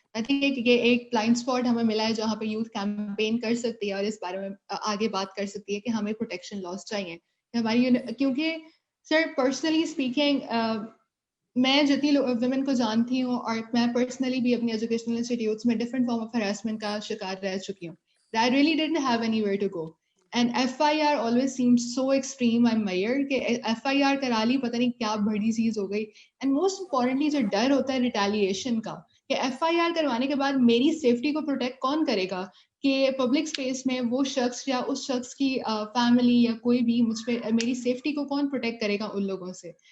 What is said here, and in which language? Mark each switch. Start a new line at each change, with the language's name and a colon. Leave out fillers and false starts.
Urdu: I think یہ ایک blind spot ہمیں ملا ہے جہاں پہ یوتھ کیمپین کر سکتی ہے اور اس بارے میں آگے بات کر سکتی ہے کہ ہمیں پروٹیکشن لاس چاہیے ہماری, کیونکہ سر پرسنلی اسپیکنگ میں جتنی ویمن کو جانتی ہوں اور میں پرسنلی بھی اپنی ایجوکیشنل انسٹیٹیوٹس میں ڈفرنٹ فارم آف ہراسمنٹ کا شکار رہ چکی ہوں.
English: I really didn't have anywhere to go. And FIR always seemed so extreme and measured
Urdu: کہ FIR کرا لی پتہ نہیں کیا بڑی چیز ہو گئی.
English: And most importantly
Urdu: جو ڈر ہوتا ہے ریٹیلیشن کا کہ FIR کروانے کے بعد میری سیفٹی کو پروٹیکٹ کون کرے گا, کہ پبلک اسپیس میں وہ شخص یا اس شخص کی فیملی یا کوئی بھی مجھ پہ میری سیفٹی کو کون پروٹیکٹ کرے گا ان لوگوں سے.